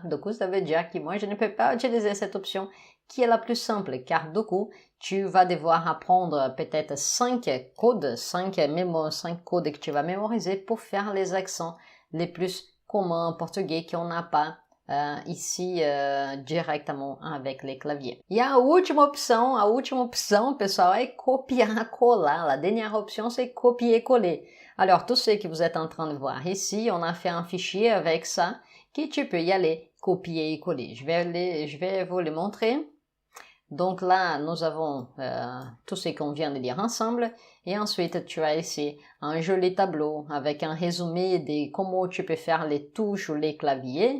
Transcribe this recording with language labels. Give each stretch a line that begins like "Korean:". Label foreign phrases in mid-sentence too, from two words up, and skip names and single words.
French: Du coup ça veut dire que moi je ne peux pas utiliser cette option qui est la plus simple, car du coup tu vas devoir apprendre peut-être 5 codes, 5 codes que tu vas mémoriser pour faire les accents les plus communs en portugais qu'on n'a pas ici diretamente avec les claviers.
Portuguese: E a última opção, pessoal, é copiar-colar.
French: La dernière option, c'est copier-coller. Alors, tout ce que vous êtes en train de voir ici, on a fait un fichier avec ça, que tu peux y aller copier et coller. Je vais vous le montrer. Donc là, nous avons tout ce qu'on vient de lire ensemble. Et ensuite, tu as ici un joli tableau avec un résumé de comment tu peux faire les touches ou les claviers.